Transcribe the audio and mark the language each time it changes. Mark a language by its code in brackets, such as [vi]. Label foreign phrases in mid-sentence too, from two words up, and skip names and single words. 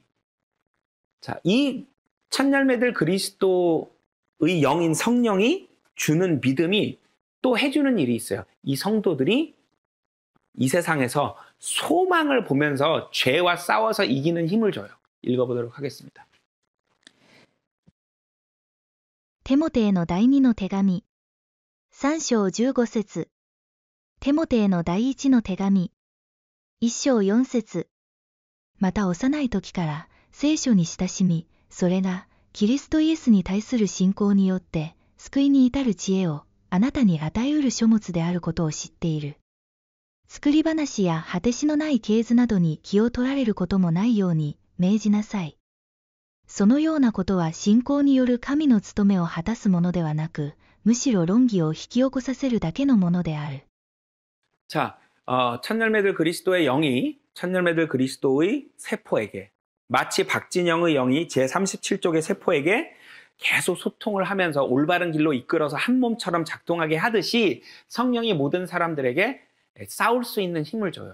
[ko] 자, 이 첫열매들 그리스도의 영인 성령이 주는 믿음이 또 해주는 일이 있어요. 이 성도들이 이 세상에서 소망을 보면서 죄와 싸워서 이기는 힘을 줘요. 읽어보도록 하겠습니다. [ja] テモテへの第2の手紙3章15節テモテへの第1の手紙1章4節また幼い時から聖書に親しみ、それがキリストイエスに対する信仰によって救いに至る知恵をあなたに与えうる書物であることを知っている。作り話や果てしのない系図などに気を取られることもないように命じなさい。そのようなことは信仰による神の務めを果たすものではなく、むしろ論議を引き起こさせるだけのものである。 [ko] 자, 첫열매들 그리스도의 영이 첫열매들 그리스도의 세포에게 마치 박진영의 영이 제37쪽의 세포에게 계속 소통을 하면서 올바른 길로 이끌어서 한 몸처럼 작동하게 하듯이 성령이 모든 사람들에게 싸울 수 있는 힘을 줘요.